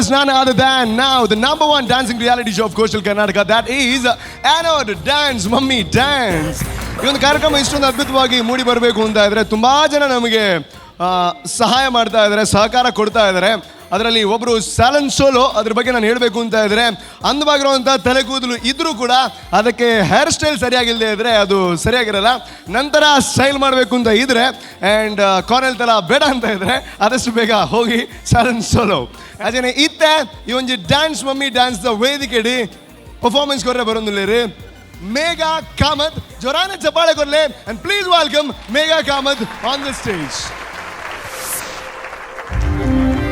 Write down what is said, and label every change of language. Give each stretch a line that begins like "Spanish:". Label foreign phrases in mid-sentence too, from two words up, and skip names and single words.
English: There's none other than now the number 1 dancing reality show of coastal Karnataka. That is Anode Dance Mummy Dance.
Kannada: ಈ ಒಂದು ಕಾರ್ಯಕ್ರಮ ಇಷ್ಟೊಂದು ಅದ್ಭುತವಾಗಿ ಮೂಡಿ ಬರಬೇಕು ಅಂತ ಇದ್ರೆ ತುಂಬಾ ಜನ ನಮಗೆ ಸಹಾಯ ಮಾಡ್ತಾ ಇದ್ದಾರೆ, ಸಹಕಾರ ಕೊಡ್ತಾ ಇದ್ದಾರೆ. ಅದರಲ್ಲಿ ಒಬ್ಬರು ಸ್ಯಾಲನ್ ಸೋಲೋ, ಅದ್ರ ಬಗ್ಗೆ ನಾನು ಹೇಳಬೇಕು ಅಂತ ಇದ್ರೆ ಅಂದವಾಗಿರುವಂಥ ತಲೆ ಕೂದಲು ಇದ್ರೂ ಕೂಡ ಅದಕ್ಕೆ
English: hair style
Kannada: ಸರಿಯಾಗಿಲ್ಲದೆ ಇದ್ರೆ ಅದು ಸರಿಯಾಗಿರಲ್ಲ. ನಂತರ ಸ್ಟೈಲ್ ಮಾಡಬೇಕು ಅಂತ ಇದ್ರೆ ಆ್ಯಂಡ್ ಕಾರ್ನೆಲ್ ಥರ ಬೇಡ ಅಂತ ಇದ್ರೆ ಆದಷ್ಟು ಬೇಗ ಹೋಗಿ ಸ್ಯಾಲನ್ ಸೋಲೋ.
Tulu: ಅದೇನೆ ಇತ್ತೆ ಈ ಒಂದು ಡ್ಯಾನ್ಸ್ ಮಮ್ಮಿ ಡ್ಯಾನ್ಸ್ ವೇದಿಕೆಡಿ ಪರ್ಫಾರ್ಮೆನ್ಸ್ ಕೊರ್ರೆ ಬರೋದಿಲ್ಲ ಮೇಘಾ ಕಾಮತ್. ಜೋರಾನ ಚಪ್ಪಾಳೆ ಕೊರ್ಲೆ
English: and please welcome Megha Kamath on the stage.